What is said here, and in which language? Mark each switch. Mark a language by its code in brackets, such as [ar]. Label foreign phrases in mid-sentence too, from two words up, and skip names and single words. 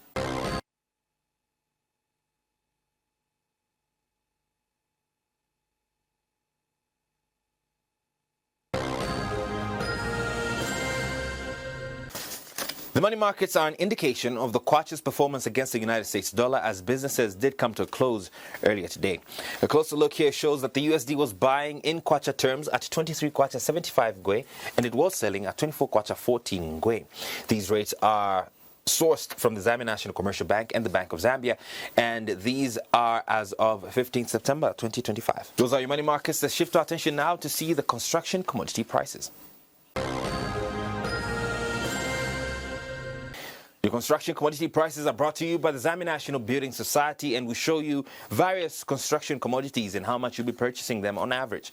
[en] The money markets are an indication of the kwacha's performance against the United States dollar as businesses did come to a close earlier today. A closer look here shows that the USD was buying in kwacha terms at 23 kwacha 75 ngwe and it was selling at 24 kwacha 14 ngwe. These rates are sourced from the Zambia National Commercial Bank and the Bank of Zambia, and these are as of 15th September 2025. Those are your money markets. Let's shift our attention now to see the construction commodity prices. The construction commodity prices are brought to you by the Zambia National Building Society, and we show you various construction commodities and how much you'll be purchasing them on average.